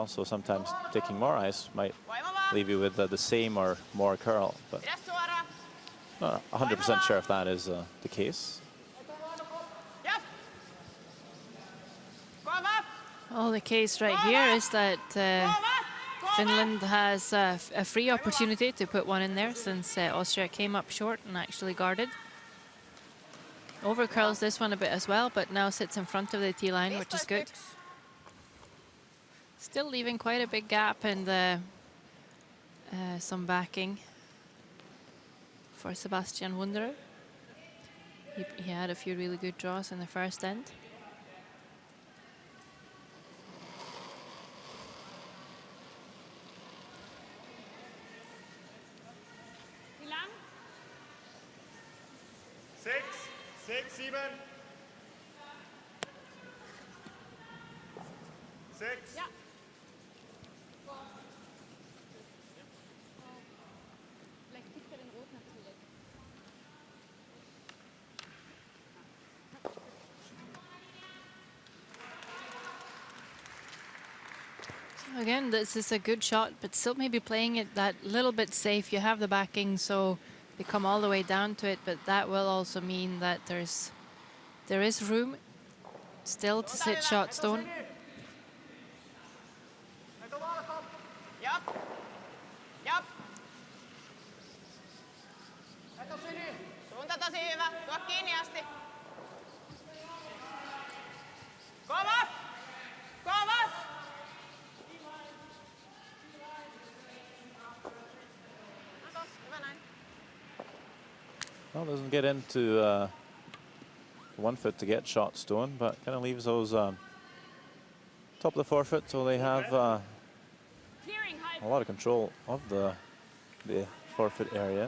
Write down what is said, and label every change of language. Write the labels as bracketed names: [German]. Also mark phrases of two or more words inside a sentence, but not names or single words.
[English] So sometimes taking more ice might leave you with the same or more curl, but [Finnish] Pidä suoraan. [English] not 100% sure if that is the case. [Finnish] Jap. Kova! [English] Well, the case right here is that [Finnish] Kova! Kova! [English] Finland has a free opportunity to put one in there, since Austria came up short and actually guarded. Overcurls this one a bit as well, but now sits in front of the T line, which is good. 15-1. Still leaving quite a big gap and some backing. for Sebastian Wunderer. He had a few really good draws in the first end. [German] Wie lang? 6, 6, 7. 6. Ja. Vielleicht kriegt er den Rot noch zurück. [English] Again, this is a good shot, but still maybe playing it that little bit safe. You have the backing, so they come all the way down to it, but that will also mean that there is room still to sit shot stone. [Finnish] Jop. Jop. Suunta tosi hyvä. Tuo kiinni asti. Kova! Kova! Hyvä näin. [English] Well, doesn't get into 1 foot to get shot stone, but kind of leaves those top of the 4 foot, so they have [German] Clearing halb. [English] a lot of control of the 4 foot area.